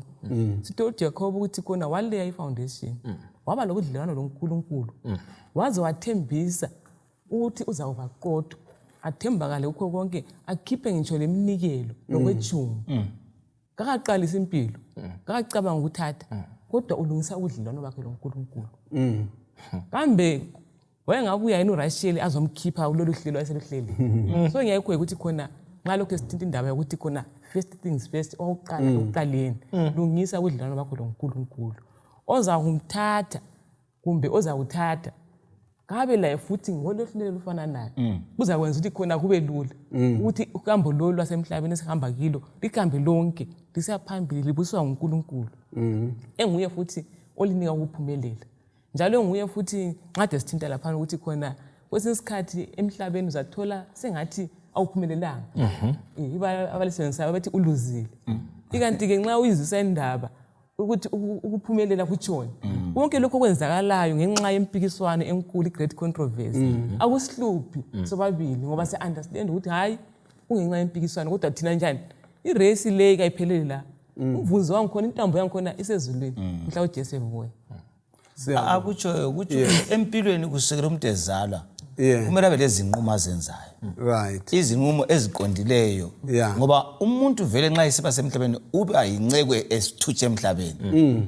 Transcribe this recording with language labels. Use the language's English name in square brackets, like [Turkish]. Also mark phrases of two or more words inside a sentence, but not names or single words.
[North Ndebele] Sitho uJacob ukuthi khona waleya ifoundation waba lokudlelana loNkulunkulu waze wathembisa ukuthi uzawuba qotho athembakale ukho konke akhiphe ngitsho leminikelo lokwetshumi. Kakaqalisa impilo kakacabanga ukuthatha kodwa ulungisa ubudlelwano bakhe loNkulunkulu. Kambe wayengabuya yena uRasheli azomkhipha kulolu hlelo ayeseluhleli. So ngiyayikho ukuthi khona ngalokho esithinta indaba yokuthi khona [English] first things first [North Ndebele] oqala uqaleni lungisa ubudlelwano bakho loNkulunkulu. Oza kumthatha kumbe oza kuthatha kabe la futhi ngolohlelo lufana naye kuzakwenza ukuthi khona kube lula ukuthi uhambo lolu lwasemhlabeni esihamba kilo likambe lonke lisiyaphambili libuswa nguNkulunkulu. Enguye futhi olinika ukuphumelela njalo enguye futhi ngade sithinta lapha ukuthi khona kwesikhathi emhlabeni uzathola sengathi awuphumelelanga. Abalisebenzayo bathi uluzile. Ikanti ke nxa uyizisa indaba ukuthi ukuphumelela kutshona konke lokho kwenzakalayo ngenxa yempikiswano enkulu [English] great controversy [North Ndebele] akusihluphi sobabili ngoba se understand ukuthi hayi kungenxa yempikiswano kodwa thina njani irace le kayiphelele la umvuzo wangikhona intambo yangikhona isezulwini mhla uJesu ebuya. Akutsho ukuthi empilweni kusekela umuntu ezalwa kumele abe lezinqumo azenzayo. Izinqumo eziqondileyo ngoba umuntu vele nxa isiba semhlabeni uba yinceko esithutshe emhlabeni.